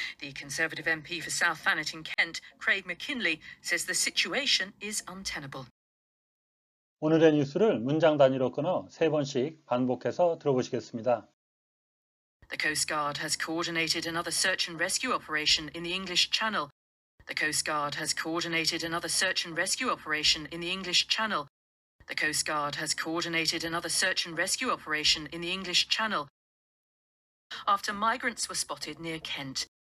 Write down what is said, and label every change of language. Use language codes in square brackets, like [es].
[en] The Conservative MP for South Thanet in Kent, Craig McKinley, says the situation is untenable. [ko] 오늘의 뉴스를 문장 단위로 끊어 3번씩 반복해서 들어보시겠습니다. [en] The Coast Guard has coordinated another search and rescue operation in the English Channel. The Coast Guard has coordinated another search and rescue operation in the English Channel. The Coast Guard has coordinated another search and rescue operation in the English Channel after migrants were spotted near Kent.